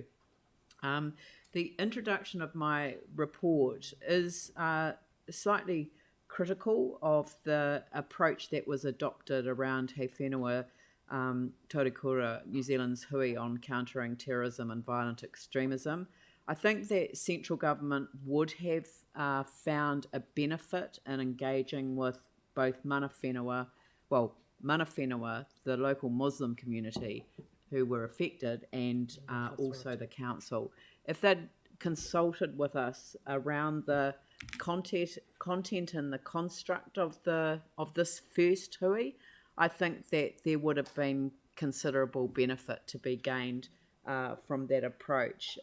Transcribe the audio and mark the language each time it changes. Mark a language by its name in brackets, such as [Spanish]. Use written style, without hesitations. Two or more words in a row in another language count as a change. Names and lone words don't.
[English] The introduction of my report is slightly critical of the approach that was adopted around He Whenua Taurikura, New Zealand's hui on countering terrorism and violent extremism. I think that central government would have found a benefit in engaging with both [Māori] mana whenua, [English] the local Muslim community who were affected, and also the council. If they'd consulted with us around the content and the construct of this first hui, I think that there would have been considerable benefit to be gained from that approach.